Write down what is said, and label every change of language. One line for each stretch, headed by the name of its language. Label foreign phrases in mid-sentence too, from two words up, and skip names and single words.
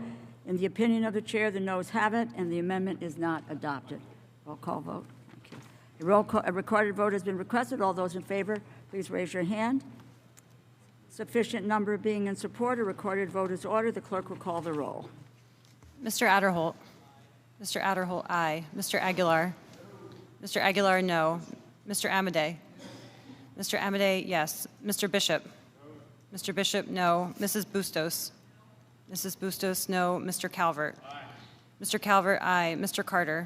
English: In the opinion of the chair, the noes have it, and the amendment is not adopted. Roll call vote. Thank you. A recorded vote has been requested. All those in favor, please raise your hand. Sufficient number being in support, a recorded vote is ordered. The clerk will call the roll. Mr. Adderholt. Mr. Adderholt, aye. Mr. Aguilar. Mr. Aguilar, no. Mr. Amadei. Mr. Amadei, yes. Mr. Bishop. Mr. Bishop, no. Mrs. Bustos. Mrs. Bustos, no. Mr. Calvert. Aye. Mr. Calvert, aye. Mr. Carter.